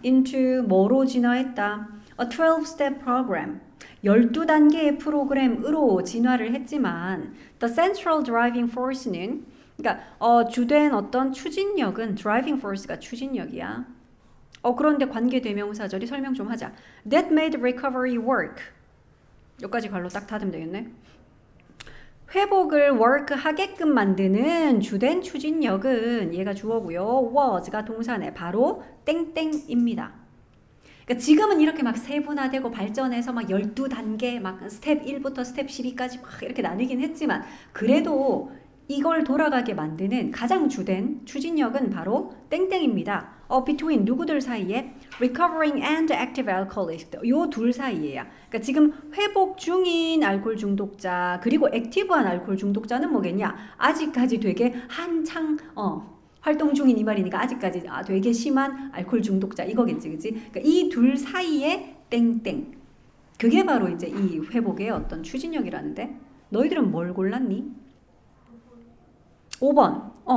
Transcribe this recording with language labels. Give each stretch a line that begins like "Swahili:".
English: into
Korean: 뭐로 진화했다?
English: A 12-step program.
Korean: 12단계의 프로그램으로 진화를 했지만
English: the central driving force
Korean: 는 그러니까 주된 어떤 추진력은 driving force가 추진력이야. 그런데 관계대명사절이 설명 좀 하자.
English: That made recovery work.
Korean: 여기까지 갈로 딱 닫으면 되겠네. 회복을 work 하게끔 만드는 주된 추진력은 얘가 주어고요. was가 동사네. 바로 땡땡입니다. 그러니까 지금은 이렇게 막 세분화되고 발전해서 막 12단계 막 스텝 1부터 스텝 12까지 막 이렇게 나뉘긴 했지만 그래도 이걸 돌아가게 만드는 가장 주된 추진력은 바로 땡땡입니다. between 누구들 사이에?
English: recovering and active alcoholics.
Korean: 요 둘 사이에야. 그러니까 지금 회복 중인 알코올 중독자 그리고 액티브한 알코올 중독자는 뭐겠냐? 아직까지 되게 한창 활동 중인 이 말이니까 아직까지 되게 심한 알코올 중독자 이거겠지, 그치? 그러니까 이 둘 사이에 땡땡. 그게 바로 이제 이 회복의 어떤 추진력이라는데 너희들은 뭘 골랐니? 5번.